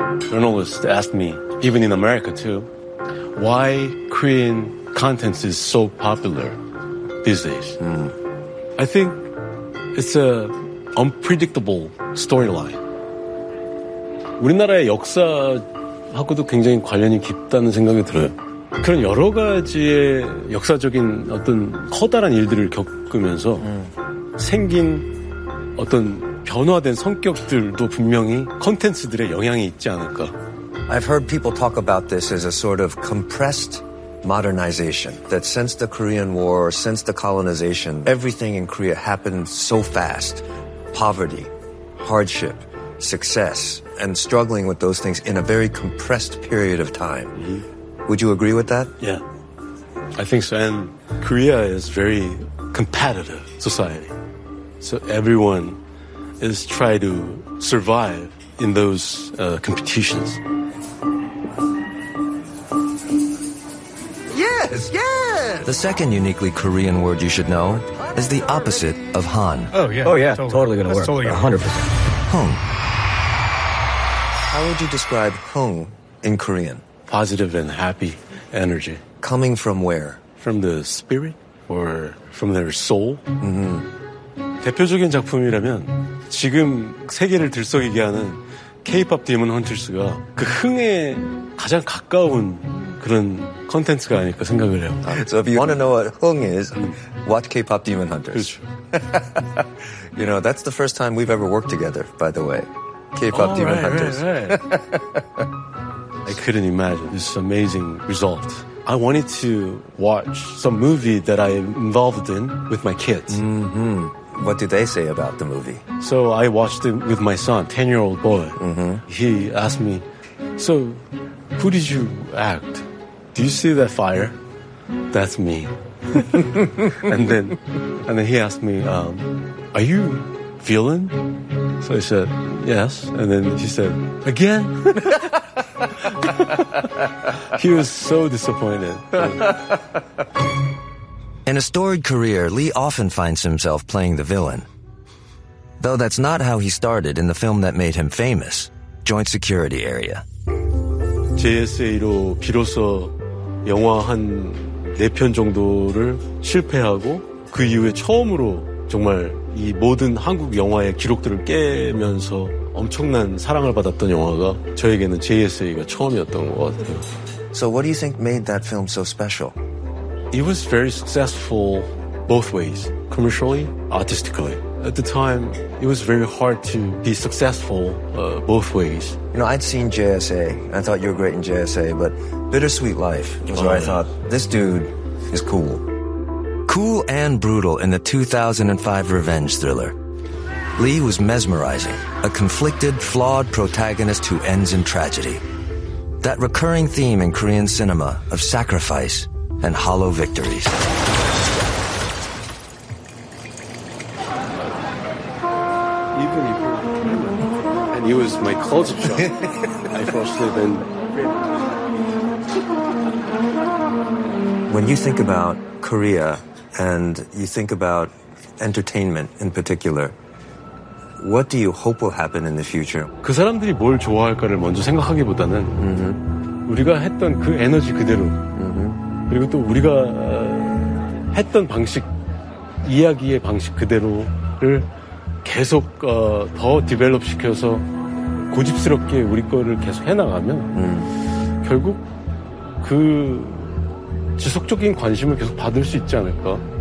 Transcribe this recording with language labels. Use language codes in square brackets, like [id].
[en] Journalists asked me, even in America too, why Korean content is so popular these days. Mm. I think it's a unpredictable storyline. [ko] 우리나라의 역사하고도 굉장히 관련이 깊다는 생각이 들어요. 그런 여러 가지의 역사적인 어떤 커다란 일들을 겪으면서 생긴 어떤 변화된 성격들도 분명히 콘텐츠들의 영향이 있지 않을까. [en] I've heard people talk about this as a sort of compressed modernization, that since the Korean War, since the colonization, everything in Korea happened so fast. Poverty, hardship, success, and struggling with those things in a very compressed period of time. Mm-hmm. Would you agree with that? Yeah, I think so. And Korea is very competitive society. So everyone is trying to survive in those competitions. The second uniquely Korean word you should know is the opposite of Han. Oh, yeah. Oh, yeah. Totally going to work. Totally 100%. Hung. How would you describe Hung in Korean? Positive and happy energy. Coming from where? From the spirit or from their soul? Mm-hmm. [ko] 대표적인 작품이라면 지금 세계를 들썩이게 하는 K-pop Demon Hunters가 그 흥에 가장 가까운 그런 콘텐츠가 아닐까 생각을 해요. [en] So if you want to know what Hung is, watch K-pop Demon Hunters. [ko] 그렇죠. [en] You know, that's the first time we've ever worked together, by the way. K-pop Demon Hunters. Right. I couldn't imagine this amazing result. I wanted to watch some movie that I'm involved in with my kids. Mm-hmm. What do they say about the movie? So I watched it with my son, 10-year-old boy. Mm-hmm. He asked me, so who did you act? Do you see that fire? That's me. and then he asked me, are you villain? So I said, yes. And then he said, again? He was so disappointed. In a storied career, Lee often finds himself playing the villain. Though that's not how he started in the film that made him famous, Joint Security Area. [ko] JSA로 비로소 영화 한 네 편 정도를 실패하고 그 이후에 처음으로 정말 이 모든 한국 영화의 기록들을 깨면서 엄청난 사랑을 받았던 영화가 저에게는 JSA가 처음이었던 것 같아요. [en] So what do you think made that film so special? It was very successful both ways, commercially, artistically. At the time, it was very hard to be successful both ways. You know, I'd seen JSA. I thought you were great in JSA, but Bittersweet Life was where I thought, this dude is cool. Cool and brutal in the 2005 revenge thriller. Lee was mesmerizing, a conflicted, flawed protagonist who ends in tragedy. That recurring theme in Korean cinema of sacrifice and hollow victories. And he was my closet shop. I first lived in. When you think about Korea and you think about entertainment in particular, what do you hope will happen in the future? [ko] 그 사람들이 뭘 좋아할까를 먼저 생각하기보다는 우리가 했던 그 에너지 그대로 그리고 또 우리가 했던 방식 이야기의 방식 그대로를 계속 더 디벨롭 시켜서 고집스럽게 우리 거를 계속 해나가면 결국 그 지속적인 관심을 계속 받을 수 있지 않을까?